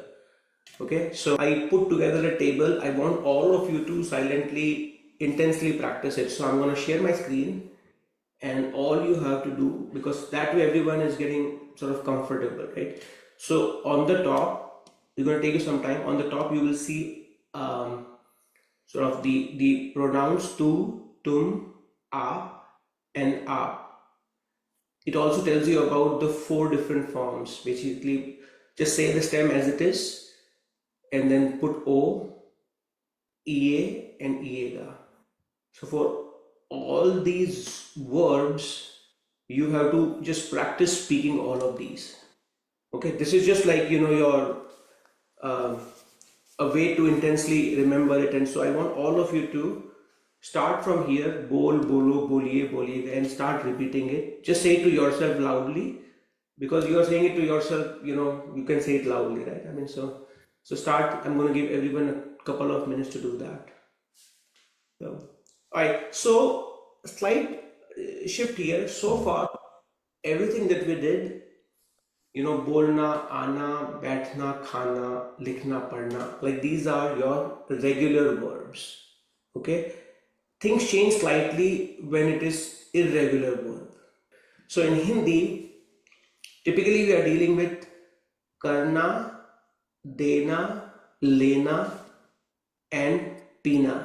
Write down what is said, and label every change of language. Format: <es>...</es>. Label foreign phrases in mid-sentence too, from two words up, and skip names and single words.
<en>Okay, so I put together a table. I want all of you to silently, intensely practice it. So I'm going to share my screen, and all you have to do, because that way everyone is getting sort of comfortable, right? So on the top, it's going to take you some time. On the top, you will see sort of the pronouns</en> <hi>तू, तुम, आप,</hi> <en>and aap. It also tells you about the 4 different forms. Basically, just say the stem as it is, and then put o, ea, and iega. So for all these verbs, you have to just practice speaking all of these. Okay, this is just like your a way to intensely remember it. And so I want all of you to start from here,</en> <hi>बोल, बोलो, बोलिए, बोलिए,</hi> <en>and start repeating it. Just say it to yourself loudly, because you are saying it to yourself, you can say it loudly, right? I mean, so start. I'm going to give everyone a couple of minutes to do that. So, all right, so slight shift here. So far, everything that we did,</en> <hi>बोलना, आना, बैठना, खाना, लिखना, पढ़ना,</hi> <en>like these are your regular verbs. Okay, things change slightly when it is irregular verb. So in Hindi, typically we are dealing with</en> <hi>करना, देना, लेना,</hi> <en>and pina.</en>